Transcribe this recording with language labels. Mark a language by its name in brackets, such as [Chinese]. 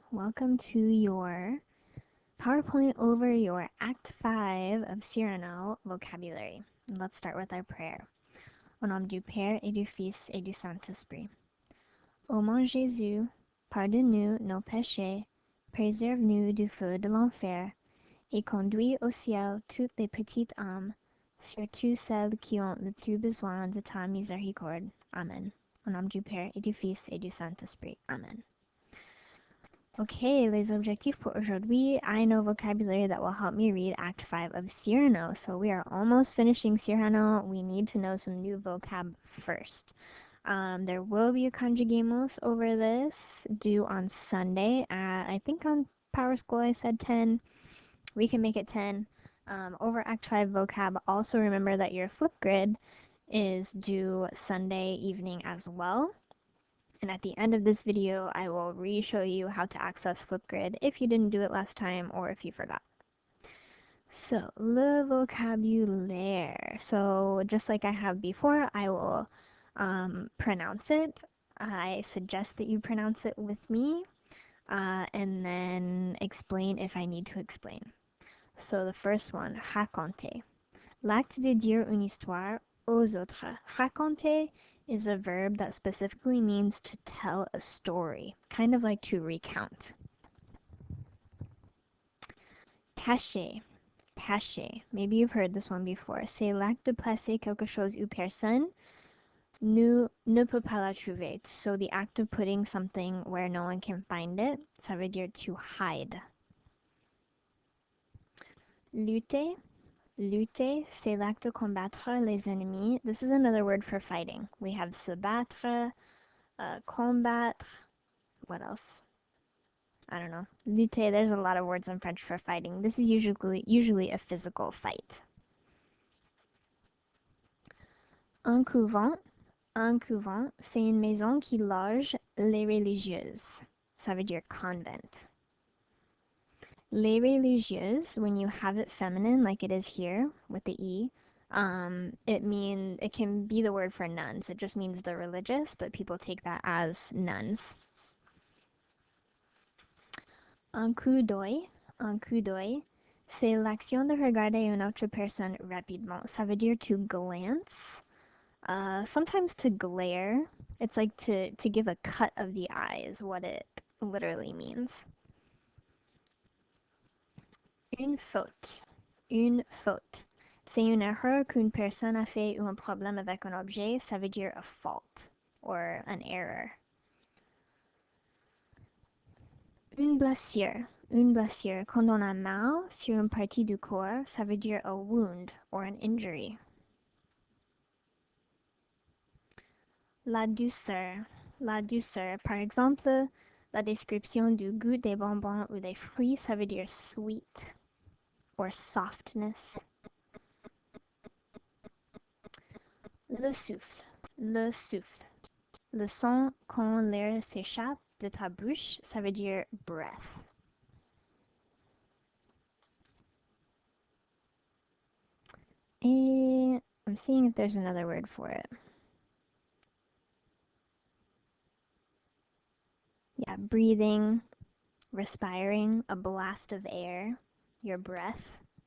[English] Welcome to your PowerPoint over your Act 5 of Cyrano vocabulary. Let's start with our prayer. [French] Au nom du Père et du Fils et du Saint-Esprit. Ô mon Jésus, pardonne-nous nos péchés, préserve-nous du feu de l'enfer, et conduis au ciel toutes les petites âmes, surtout celles qui ont le plus besoin de ta miséricorde. Amen. Au nom du Père et du Fils et du Saint-Esprit. Amen. Okay, les objectifs pour aujourd'hui. [English] I know vocabulary that will help me read Act 5 of Cyrano. So we are almost finishing Cyrano. We need to know some new vocab first. There will be a conjugamos over this due on Sunday. I think on Power School I said 10. We can make it 10. Over Act 5 vocab, also remember that your Flipgrid is due Sunday evening as well. And at the end of this video, I will re-show you how to access Flipgrid if you didn't do it last time or if you forgot. So, [French] le vocabulaire. [English] So, just like I have before, I will pronounce it. I suggest that you pronounce it with me and then explain if I need to explain. So, the first one, raconter. [French] L'acte de dire une histoire aux autres. [English] Raconter is a verb that specifically means to tell a story, kind of like to recount. Cacher. Cacher. Maybe you've heard this one before. [French] C'est l'acte de placer quelque chose ou personne ne peut pas la trouver. [English] So the act of putting something where no one can find it. [French] Ça veut dire [English] to hide. [French] Lutter. Lutter, c'est l'acte de combattre les ennemis. [English] This is another word for fighting. We have se battre, combattre. What else? I don't know. Lutter, there's a lot of words in French for fighting. This is usually a physical fight. [French] Un couvent, c'est une maison qui loge les religieuses. Ça veut dire convent. [English] Les religieuses, when you have it feminine like it is here with the E, it can be the word for nuns. It just means the religious, but people take that as nuns. [French] Un coup d'œil, c'est l'action de regarder une autre personne rapidement. Ça veut dire [English] to glance. Sometimes to glare. It's like to give a cut of the eye is what it literally means. [French] Une faute. C'est une erreur qu'une personne a fait ou un problème avec un objet. Ça veut dire [English] a fault or an error. [French] Une blessure. Quand on a mal sur une partie du corps, ça veut dire [English] a wound or an injury. [French] La douceur. Par exemple, la description du goût des bonbons ou des fruits, ça veut dire [English] sweet or softness. [French] Le souffle. Le son quand l'air s'échappe de ta bouche, ça veut dire breath. [English] And I'm seeing if there's another word for it. Yeah, breathing, respiring, a blast of air, your breath.